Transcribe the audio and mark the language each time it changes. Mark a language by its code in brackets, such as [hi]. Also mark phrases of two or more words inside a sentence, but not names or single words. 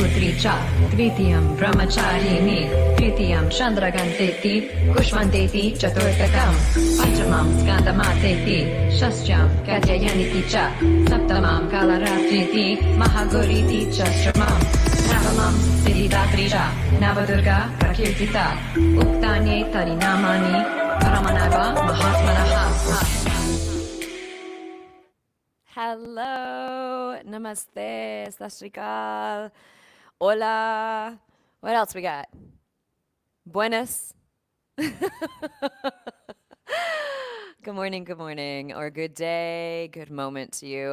[sa] cha tritiyam brahmacharini tritiyam chandraganteti kushmanteti chaturthakam panchamam skandamateti shastyam katyayaniti cha saptamam kalaratriti mahaguriti chastramam navamam siddhidatri cha navadurga prakirtita uktanye tarinamani paramanava mahatmanaha. [en] Hello, namaste, sashrikal, hola. What else we got? Buenas. Good morning, or good day, good moment to you.